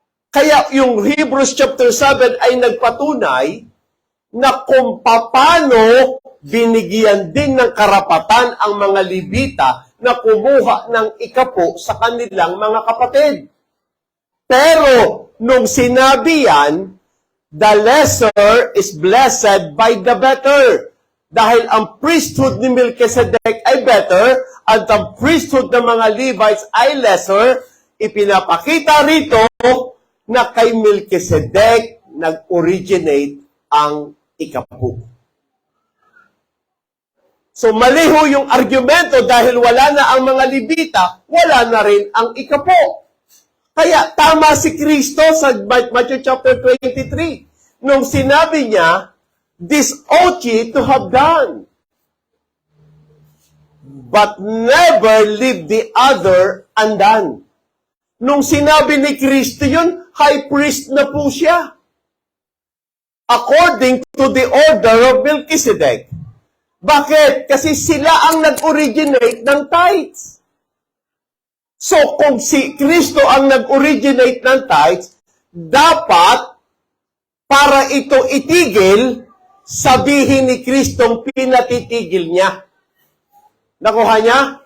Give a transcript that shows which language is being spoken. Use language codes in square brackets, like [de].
[tl] Kaya yung Hebrews chapter 7 ay nagpatunay na kung paano binigyan din ng karapatan ang mga Levita na kumuha ng ikapo sa kanilang mga kapatid. Pero nung sinabi yan, [en] the lesser is blessed by the better. [tl] Dahil ang priesthood ni Melchizedek ay better at ang priesthood ng mga Levites ay lesser, ipinapakita rito na kay Melchizedek nag-originate ang ikapo. So maliho yung argumento dahil wala na ang mga Levita, wala na rin ang ikapo. Kaya tama si Kristo sa Matthew chapter 23 nung sinabi niya, [en] this ought ye to have done, but never leave the other undone. [tl] Nung sinabi ni Kristo yun, high priest na po siya. [en] According to the order of Melchizedek. [tl] Bakit? Kasi sila ang nag-originate ng tithes. So, kung si Kristo ang nag-originate ng tithes, dapat, para ito itigil, sabihin ni Kristong pinatitigil niya. Nakuha niya?